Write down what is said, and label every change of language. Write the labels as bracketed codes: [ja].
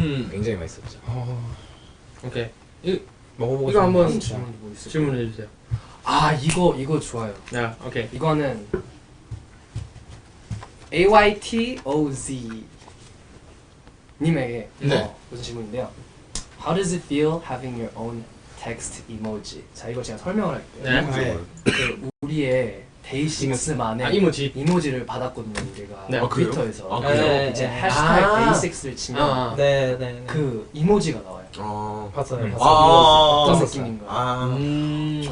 [ko] 굉장히 맛있었죠. 오케이. 먹어보고 이거 한번 다음 질문이 뭐 있을까요? 질문해 주세요. 이거 좋아요. 야, 오케이. 이거는 AYTOZ 님에게 무슨 질문인데요. [en] How does it feel having your own text emoji? [ko] 자, 이거 제가 설명을 할게요. 네. 그 우리의 데이식스만의 이모지. 이모지를 받았거든요, 우리가 네. 그래요? 트위터에서. 그래요? 그래서 이제 해시태그 데이식스를 치면 네네. 그 이모지가 나와요. 봤어요. 그래서 봤어요. 어떤 느낌인가요?